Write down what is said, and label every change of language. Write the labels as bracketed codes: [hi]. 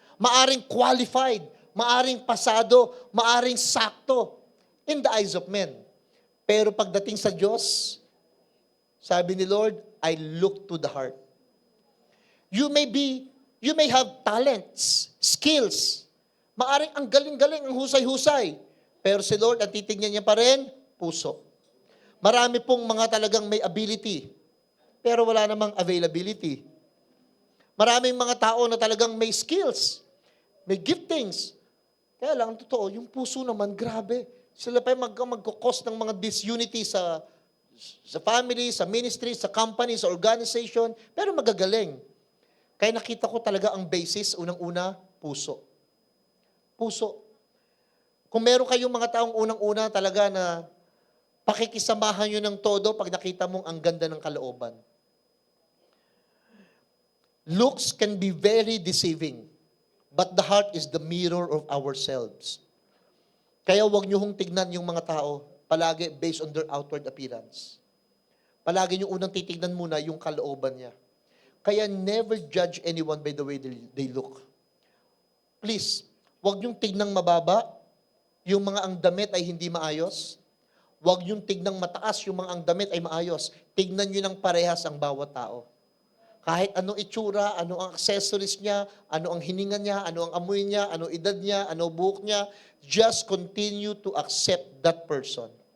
[tl] Maaring qualified, maaring pasado, maaring sakto [en] in the eyes of men. [tl] Pero pagdating sa Diyos, Sabi ni Lord, [en] I look to the heart. You may have talents, skills. [tl] Maaring ang galing-galing, ang husay-husay. Pero si Lord, ang titignan niya pa rin, puso. Marami pong mga talagang may ability, pero wala namang availability. Maraming mga tao na talagang may skills, may giftings. Kaya lang, ang totoo, yung puso naman, grabe. Sila pa yung magkukos ng mga disunity sa family, sa ministry, sa company, sa organization, pero magagaling. Kaya nakita ko talaga ang basis, unang-una, puso. Puso. Kung meron kayong mga taong unang-una talaga na pakikisamahan nyo ng todo pag nakita mong ang ganda ng kalooban. [en] Looks can be very deceiving, but the heart is the mirror of ourselves. [tl] Kaya huwag nyo hong tignan yung mga tao palagi [en] based on their outward appearance. [tl] Palagi nyo unang titignan muna yung kalooban niya. Kaya [en] never judge anyone by the way they look. [tl] Please, huwag nyong tignang mababa, yung mga ang damit ay hindi maayos. Huwag nyong tignang mataas, yung mga ang damit ay maayos. Tignan nyo ng parehas ang bawat tao. Kahit anong itsura, ano ang accessories niya, ano ang hininga niya, ano ang amoy niya, ano edad niya, ano buhok niya, [en] just continue to accept that person.